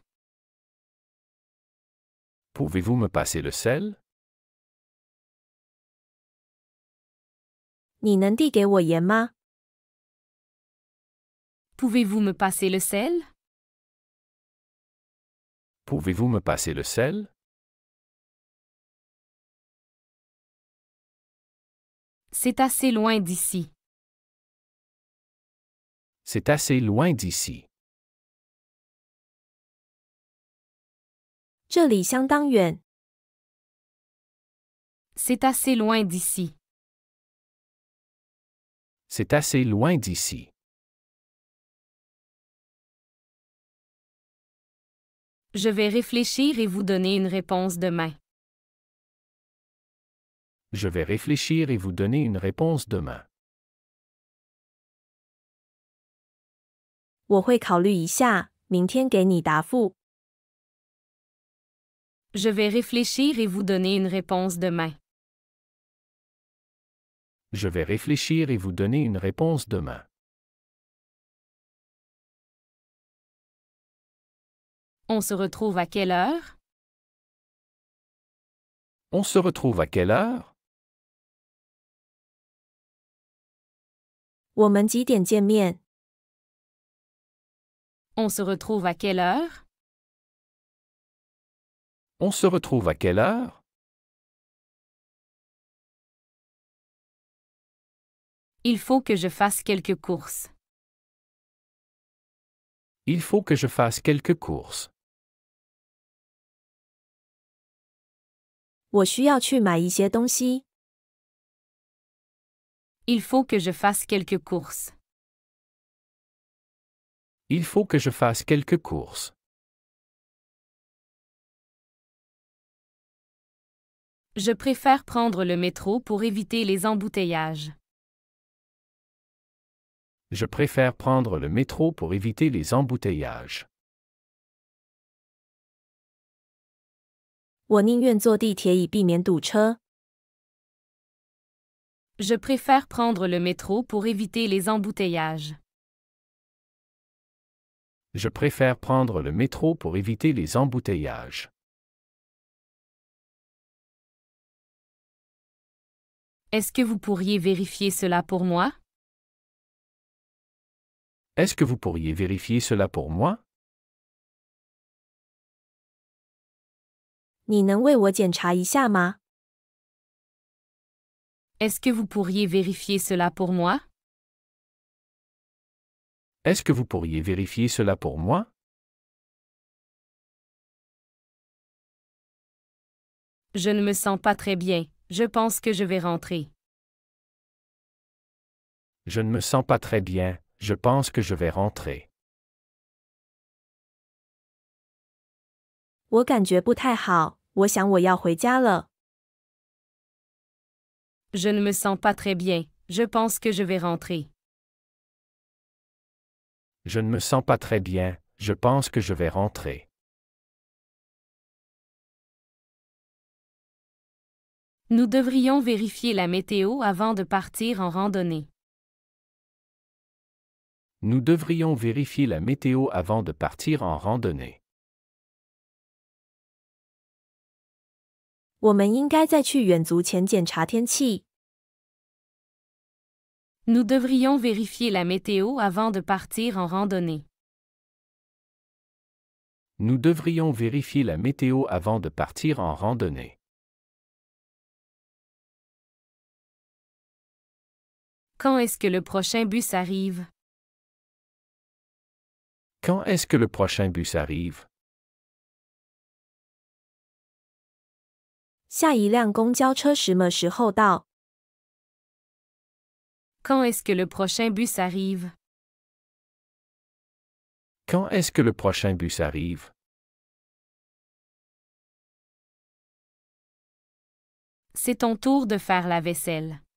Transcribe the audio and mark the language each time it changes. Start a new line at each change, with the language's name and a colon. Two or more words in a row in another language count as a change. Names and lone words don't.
French: Pouvez-vous me passer le sel?
Chinese: 你能递给我盐吗？
French: Pouvez-vous me passer le sel? Pouvez-vous me passer le sel? C'est assez loin d'ici. C'est assez loin d'ici.
Chinese: 这里相当远。
French: C'est assez loin d'ici. C'est assez loin d'ici. Je vais réfléchir et vous donner une réponse demain. Je vais réfléchir et vous donner une réponse demain.
Chinese: 我会考虑一下，明天给你答复。
French: Je vais réfléchir et vous donner une réponse demain. Je vais réfléchir et vous donner une réponse demain. On se retrouve à quelle heure? On se retrouve à quelle heure?
Chinese: 我们几点见面？
French: On se retrouve à quelle heure? On se retrouve à quelle heure? Il faut que je fasse quelques courses. Il faut que je fasse quelques courses.
Chinese: 我需要去买一些东西。
French: Il faut que je fasse quelques courses. Il faut que je fasse quelques courses. Je préfère prendre le métro pour éviter les embouteillages. Je préfère prendre le métro pour éviter les embouteillages.
Chinese: 我宁愿坐地铁以避免堵车。
French: Je préfère prendre le métro pour éviter les embouteillages. Je préfère prendre le métro pour éviter les embouteillages. Est-ce que vous pourriez vérifier cela pour moi? Est-ce que vous pourriez vérifier cela pour moi?
Chinese: 你能为我检查一下吗？
French: Est-ce que vous pourriez vérifier cela pour moi? Est-ce que vous pourriez vérifier cela pour moi? Je ne me sens pas très bien. Je pense que je vais rentrer. Je ne me sens pas très bien. Je pense que je vais rentrer.
Chinese: 我感觉不太好，我想我要回家了。
French: Je ne me sens pas très bien. Je pense que je vais rentrer. Je ne me sens pas très bien. Je pense que je vais rentrer. Nous devrions vérifier la météo avant de partir en randonnée. Nous devrions vérifier la météo avant de partir en randonnée.
Chinese: 我们应该在去远足前检查天气。
French: Nous devrions vérifier la météo avant de partir en randonnée. Nous devrions vérifier la météo avant de partir en randonnée. Quand est-ce que le prochain bus arrive? Quand est-ce que le prochain bus arrive?
Chinese: 下一辆公交车什么时候到？
French: Quand est-ce que le prochain bus arrive? Quand est-ce que le prochain bus arrive? C'est ton tour de faire la vaisselle.